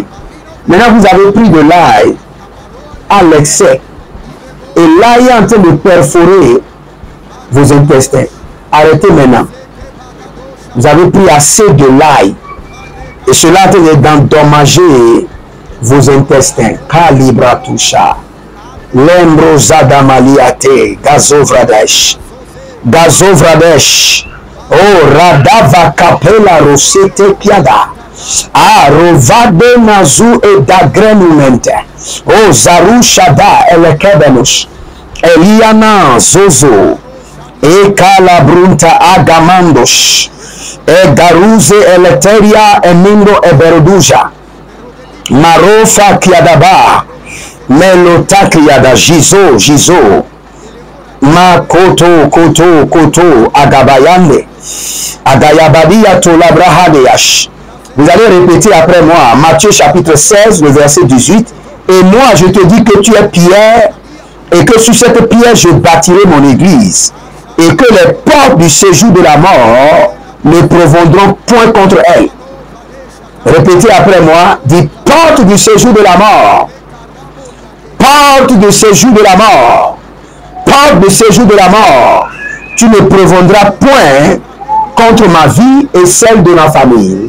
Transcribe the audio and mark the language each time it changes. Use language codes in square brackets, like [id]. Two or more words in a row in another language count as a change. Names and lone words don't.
[fr] Maintenant vous avez pris de l'ail à l'excès, et l'ail est en train de perforer vos intestins. Arrêtez maintenant. Vous avez pris assez de l'ail. Et cela est d'endommager vos intestins. Kalibra toucha. Lembrozada maliate. Gazovradesh. Oh, Radava Capella Rosete Piada. Rovade Nazu et Dagrenumente. Oh, Zarushada Elekebenush. Eliana Zozo. E Calabrunta Agamandosh. e garuze eleteria emindo eberoduja, marofa kiadaba, melota kiada, jizo, ma koto, agabayande, agayabadia to labrahadeyash. Vous allez répéter après moi, Matthieu chapitre 16, le verset 18. Et moi, je te dis que tu es pierre, et que sur cette pierre, je bâtirai mon église, et que les portes du séjour de la mort ne prévaudront point contre elle. Répétez après moi, dis porte du séjour de la mort, porte du séjour de la mort, porte du séjour de la mort, tu ne prévaudras point contre ma vie et celle de ma famille.